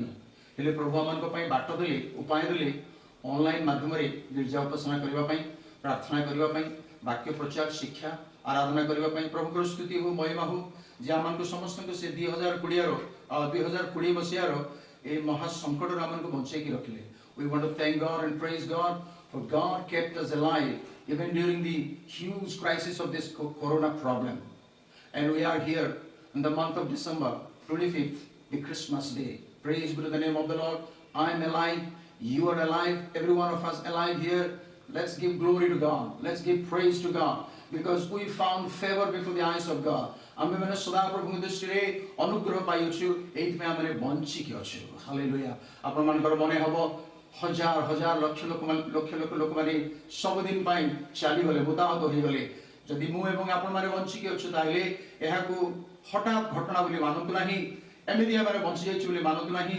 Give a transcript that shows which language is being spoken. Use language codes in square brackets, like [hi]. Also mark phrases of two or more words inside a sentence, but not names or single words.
[or] ହେଲେ ପ୍ରଭୁ ଆମମାନଙ୍କ ପାଇଁ ବାଟ ଦେଲେ, ଉପାୟ ଦେଲେ ଅନଲାଇନ୍ ମାଧ୍ୟମରେ ଗିର୍ଜା ଉପାସନା କରିବା ପାଇଁ, ପ୍ରାର୍ଥନା କରିବା ପାଇଁ, ବାକ୍ୟ ପ୍ରଚାର ଶିକ୍ଷା ଆରାଧନା କରିବା ପାଇଁ ପ୍ରଭୁଙ୍କର ସ୍ତୁତି ହଉ, ମହିମା ହଉ ଯେ ଆମମାନଙ୍କୁ ସମସ୍ତଙ୍କୁ ସେ 2020 ମସିହାର ଏ ମହା ସଂକଟରୁ ଆମମାନଙ୍କୁ ବଞ୍ଚେଇକି ରଖିଲେ। [en] We want to thank God and praise God for God kept us alive even during the huge crisis of this corona problem. And we are here in the month of December 25th, the Christmas day. Praise be to the name of the Lord. I am alive, you are alive, every one of us alive here. Let's give glory to God. Let's give praise to God because we found favor before the eyes of God. [or] आम्भेମାନେ ସଦା ପ୍ରଭୁଙ୍କ ଦୃଷ୍ଟିରେ ଅନୁଗ୍ରହ ପାଇଅଛୁ, ଏଇଥିପାଇଁ ଆମେ ବଞ୍ଚିକି ଅଛୁ। ହାଲେଲୁୟା। ଆପଣମାନଙ୍କର ମନେ ହେବ ହଜାର ହଜାର ଲକ୍ଷ ଲୋକମାନେ ସବୁଦିନ ପାଇଁ ଚାଲିଗଲେ, ମୃତାହତ ହୋଇଗଲେ। ଯଦି ମୁଁ ଏବଂ ଆପଣମାନେ ବଞ୍ଚିକି ଅଛୁ ତାହେଲେ ଏହାକୁ ହଠାତ୍ ଘଟଣା ବୋଲି ମାନନ୍ତୁ ନାହିଁ, ଏମିତି ଆମେ ବଞ୍ଚି ଯାଇଛୁ ବୋଲି ମାନନ୍ତୁ ନାହିଁ।